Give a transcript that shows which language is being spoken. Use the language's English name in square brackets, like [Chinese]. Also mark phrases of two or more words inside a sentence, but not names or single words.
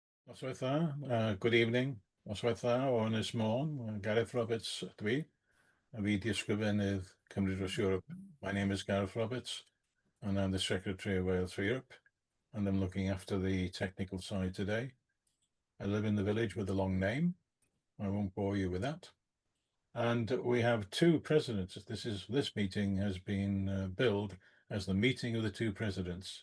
[Welsh] Oswaith dda, [English] good evening. [Welsh] Oswaith dda o Ynys Môn, Gareth Roberts dwi, a fi di ysgrifennydd Cymru dros Europe. [English] My name is Gareth Roberts, and I'm the Secretary of Wales for Europe, and I'm looking after the technical side today. I live in the village with a long name. I won't bore you with that. And we have two presidents. This meeting has been billed as the meeting of the two presidents.